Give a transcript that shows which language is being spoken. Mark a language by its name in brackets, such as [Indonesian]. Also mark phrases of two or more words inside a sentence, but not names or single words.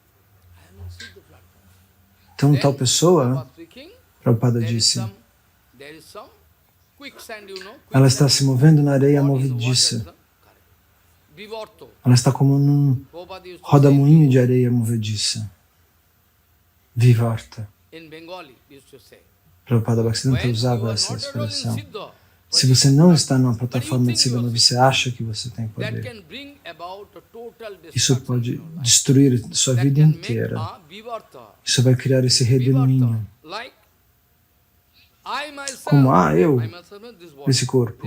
[Portuguese] Então, tal pessoa, Prabhupada disse, ela está se movendo na areia movediça. Ela está como num rodamuinho de areia movediça. Vivarta. Prabhupada Bhaktisiddhanta usava essa expressão. Se você não está numa plataforma de Siddha, mas você acha que você tem poder, isso pode destruir sua vida inteira. Isso vai criar esse redemoinho. Como, eu, esse corpo.